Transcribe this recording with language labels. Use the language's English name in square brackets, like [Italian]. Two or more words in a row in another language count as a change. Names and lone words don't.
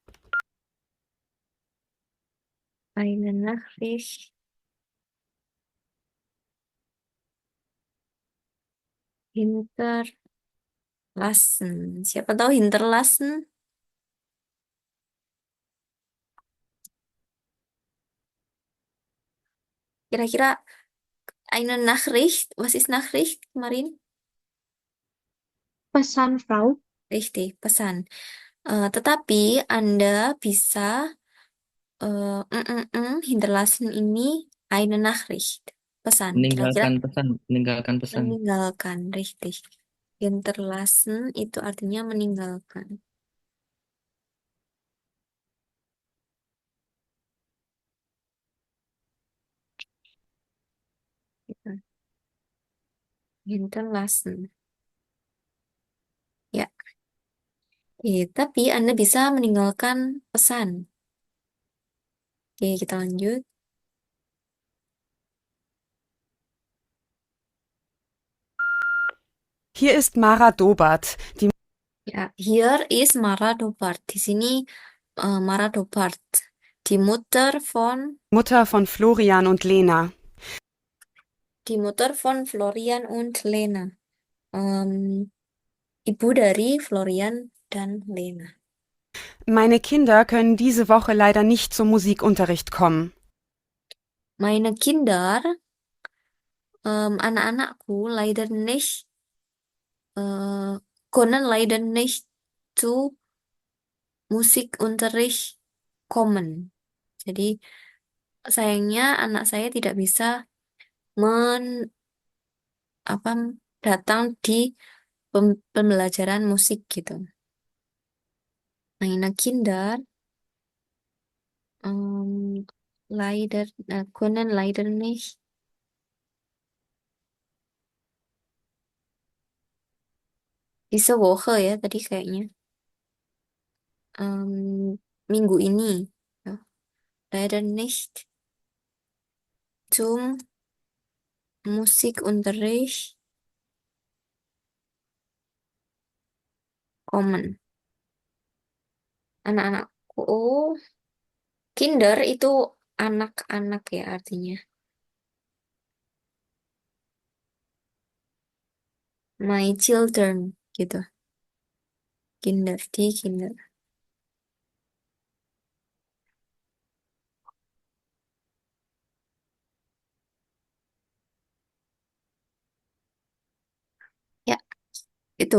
[German] Eine Nachricht hinterlassen. [Indonesian] Siapa tahu hinterlassen? [German] Kira-kira eine Nachricht, was ist Nachricht [Indonesian] kemarin? Pesan, Frau. Richtig, pesan. Tetapi Anda bisa hinterlassen ini [German] eine Nachricht. [Indonesian] Pesan. Kira-kira Meninggalkan pesan. meninggalkan, richtig. Hinterlassen itu artinya meninggalkan. Gitu. Hinterlassen. Ya. Tapi Anda bisa meninggalkan pesan. Oke, kita lanjut. [German] Hier ist Mara Dobart, die [Indonesian] Ya, [English] here is [German] Mara Dobart. [Indonesian] Di sini [German] Mara Dobart, die Mutter von Mutter von Florian und Lena. Florian und Lena. [Indonesian] Ibu dari Florian dan Lena. [German] Meine Kinder können diese Woche leider nicht zum Musikunterricht kommen. Meine Kinder, [Indonesian] anak-anakku, [German] leider nicht, können leider nicht zu Musikunterricht kommen. [Indonesian] Jadi, sayangnya anak saya tidak bisa apa datang di pembelajaran musik gitu. [German] Meine Kinder leider können leider nicht diese Woche [Indonesian] ya tadi kayaknya minggu ini ya. [German] Leider nicht zum Musikunterricht kommen. [Indonesian] Anak-anakku, Kinder itu anak-anak ya artinya. [English] My children gitu. [Indonesian] Kinder, di kinder. Ya, itu.